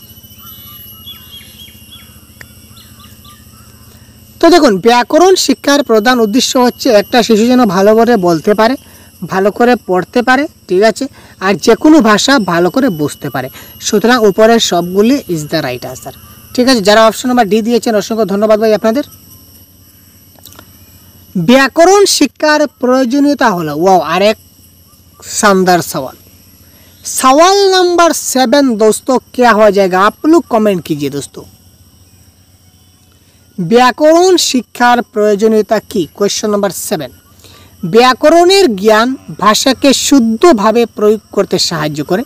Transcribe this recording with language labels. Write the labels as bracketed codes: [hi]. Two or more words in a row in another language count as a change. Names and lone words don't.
[bn] তো দেখুন, ব্যাকরণ শিক্ষার প্রধান উদ্দেশ্য হচ্ছে একটা শিশু যেন ভালো করে বলতে পারে, ভালো করে পড়তে পারে, ঠিক আছে, আর যে কোনো ভাষা ভালো করে বুঝতে পারে। সুতরাং উপরের সবগুলি [en] is the right answer. [bn] ঠিক আছে, যারা [en] option number [bn] ডি দিয়েছেন অসংখ্য ধন্যবাদ ভাই আপনাদের। ব্যাকরণ শিক্ষার প্রয়োজনীয়তা হলো ওয়াও আরেক [hi] शानदार सवाल। सवाल नंबर 7 दोस्तों क्या हो जाएगा, आप लोग कमेंट कीजिए दोस्तों। [bn] ব্যাকরণ শিক্ষার প্রয়োজনীয়তা কী? [en] question number 7। [bn] ব্যাকরণের জ্ঞান ভাষা কে শুদ্ধ ভাবে প্রয়োগ করতে সাহায্য করে।